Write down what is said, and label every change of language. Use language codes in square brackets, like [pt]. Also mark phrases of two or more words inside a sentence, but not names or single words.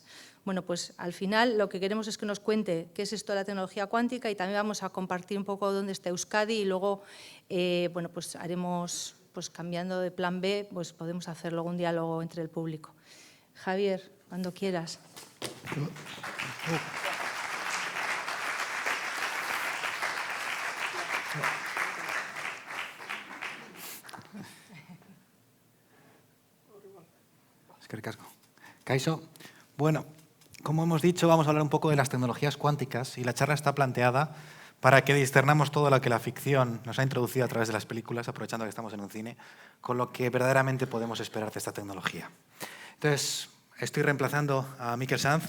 [es] Bueno, pues al final lo que queremos es que nos cuente qué es esto de la tecnología cuántica y también vamos a compartir un poco dónde está Euskadi y luego, bueno, pues haremos, pues cambiando de plan B, pues podemos hacer luego un diálogo entre el público. Javier, cuando quieras. [eu] Eskerrik asko. Kaixo, bueno, [es] como hemos dicho, vamos a hablar un poco de las tecnologías cuánticas y la charla está planteada para que discernamos todo lo que la ficción nos ha introducido a través de las películas, aprovechando que estamos en un cine, con lo que verdaderamente podemos esperar de esta tecnología. Entonces, estoy reemplazando a Miquel Sanz.